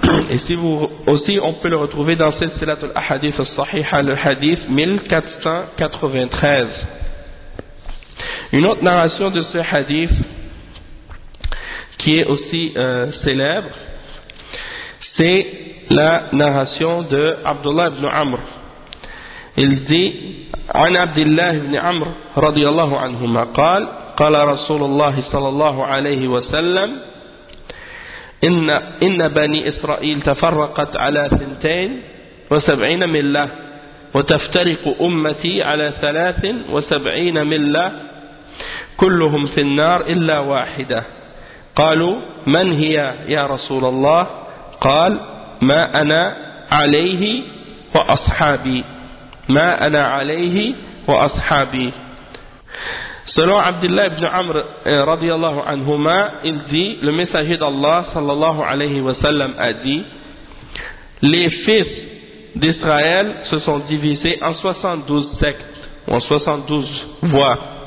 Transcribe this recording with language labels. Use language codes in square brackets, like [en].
[fr] Et si vous, aussi, on peut le retrouver dans Silsilat al-Ahadith al-Sahiha, le hadith 1493. Une autre narration de ce hadith, qui est aussi célèbre, c'est la narration de Abdullah ibn Amr. Il dit, [ar] عن عبد الله بن عمرو رضي الله عنهما قال قال رسول الله صلى الله عليه وسلم إن بني إسرائيل تفرقت على 72 ملة وتفترق أمتي على 73 ملة كلهم في النار إلا واحدة. قالوا من هي يا رسول الله؟ قال ما أنا عليه وأصحابي. ما أنا عليه وأصحابي. [fr] Selon Abdullah ibn Amr radiyallahu anhuma, il dit, le messager d'Allah sallallahu alayhi wa sallam a dit, les fils d'Israël se sont divisés en 72 sectes, ou en 72 voies.